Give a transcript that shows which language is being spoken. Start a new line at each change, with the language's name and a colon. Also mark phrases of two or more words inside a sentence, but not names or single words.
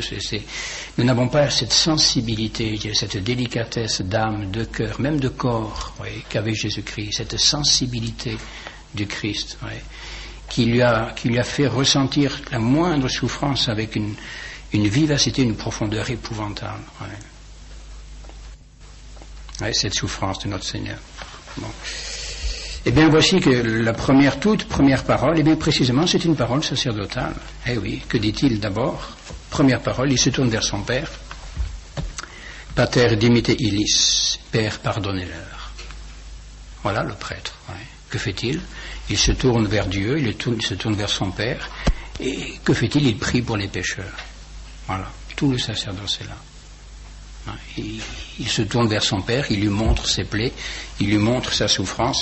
French: Nous n'avons pas cette sensibilité, cette délicatesse d'âme, de cœur, même de corps, oui, qu'avait Jésus-Christ, cette sensibilité du Christ, oui, qui lui a fait ressentir la moindre souffrance avec une vivacité, une profondeur épouvantable. Oui. Oui, cette souffrance de notre Seigneur. Bon. Eh bien, voici que la toute première parole, eh bien, précisément, c'est une parole sacerdotale. Eh oui, que dit-il d'abord? Première parole, il se tourne vers son Père.
Latin: Pater dimite illis,
French: Père, pardonnez-leur. Voilà le prêtre. Ouais. Que fait-il? Il se tourne vers Dieu, il se tourne vers son Père, et que fait-il? Il prie pour les pécheurs. Voilà, tout le sacerdoce est là. Il se tourne vers son Père, il lui montre ses plaies, il lui montre sa souffrance.